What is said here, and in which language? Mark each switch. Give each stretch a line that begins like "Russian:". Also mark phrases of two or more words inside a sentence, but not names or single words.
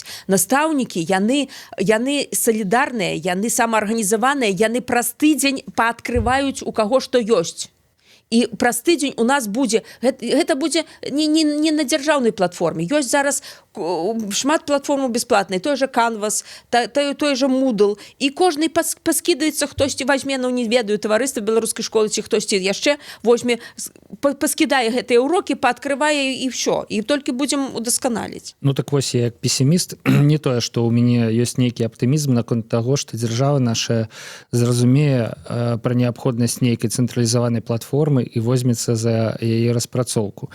Belarusian: Настаўнікі, яны салідарныя, яны самаарганізаваныя, яны праз тыдзень паадкрываюць у каго што ёсць. І праз тыдзень у нас будзе, гэта будзе не на дзяржаўнай платформе. Ёсць зараз шмат платформаў бясплатнай,
Russian: той же
Belarusian: Canvas,
Russian: той же
Belarusian: Moodle, і кожны паскідаецца, хтосьці возьме, ну не ведаю, таварыства беларускай школы, ці хтосьці яшчэ возьме, паскідае гэтыя урокі, пааткрывае і ўсё. І толькі будзем удасканаліць. Ну так вось, я як песіміст, не тое, што ў мяне ёсць нейкі аптымізм наконт таго, што дзяржава наша зразумее пра неабходнасць нейкай цэнтралізаванай платформы і возьмецца за яе распрацоўку.